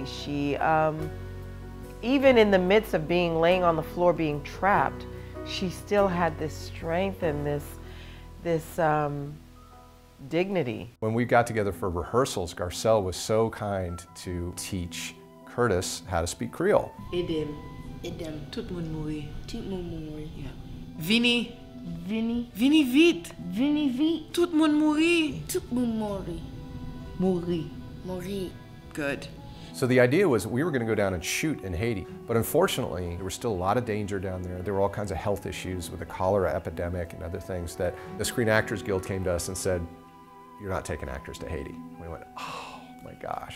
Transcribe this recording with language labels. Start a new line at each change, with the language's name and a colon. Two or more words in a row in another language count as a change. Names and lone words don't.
English: She, even in the midst of laying on the floor being trapped, she still had this strength and this dignity. When we got together for rehearsals, Garcelle was so kind to teach Curtis how to speak Creole.
Haitian Creole: Edem, tout moun mouri. Tout moun mouri. Yeah. Vini. Vini. Vini vite. Vini vite. Tout moun mouri. Tout moun mouri. Mouri. Mouri.
English: Good. So the idea was we were going to go down and shoot in Haiti, but unfortunately there was still a lot of danger down there. There were all kinds of health issues with the cholera epidemic and other things that the Screen Actors Guild came to us and said, you're not taking actors to Haiti. We went, oh my gosh.